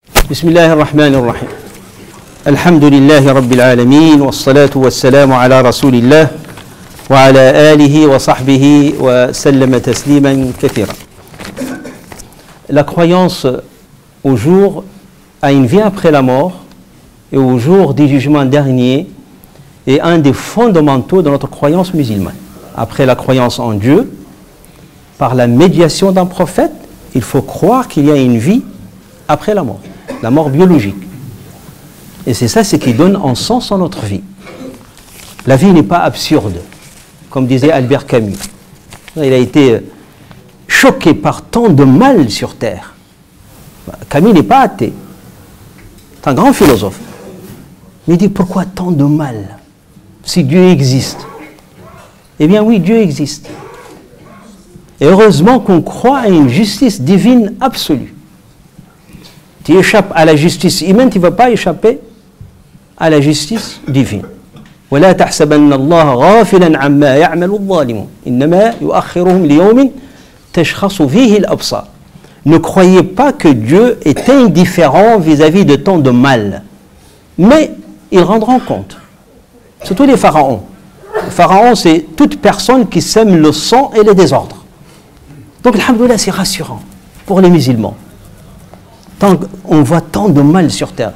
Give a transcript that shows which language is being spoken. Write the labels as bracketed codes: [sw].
[ar] بسم الله الرحمن الرحيم الحمد لله رب العالمين والصلاة والسلام على رسول الله وعلى آله وصحبه وسلم تسليما كثيرا. [fr] La croyance au jour, à une vie après la mort et au jour du jugement dernier est un des fondamentaux de notre croyance musulmane. Après la croyance en Dieu, par la médiation d'un prophète, il faut croire qu'il y a une vie après la mort biologique. Et c'est ça ce qui donne un sens à notre vie. La vie n'est pas absurde, comme disait Albert Camus. Il a été choqué par tant de mal sur terre. Camus n'est pas athée. C'est un grand philosophe. Mais il dit pourquoi tant de mal si Dieu existe? Eh bien oui, Dieu existe. Et heureusement qu'on croit à une justice divine absolue. Tu échappes à la justice humaine, tu ne vas pas échapper à la justice divine. [ar] ولا تحسبن الله غافلا عما يعمل الظالمون إنما يؤخرهم ليوم تشخص فيه الأبصار. [fr] Ne croyez pas que Dieu est indifférent vis-à-vis de tant de mal, mais ils rendront compte. Surtout les pharaons. Les pharaons, c'est toute personne qui sème le sang et les désordres. Donc, alhamdoulilah, c'est rassurant pour les musulmans. On voit tant de mal sur terre.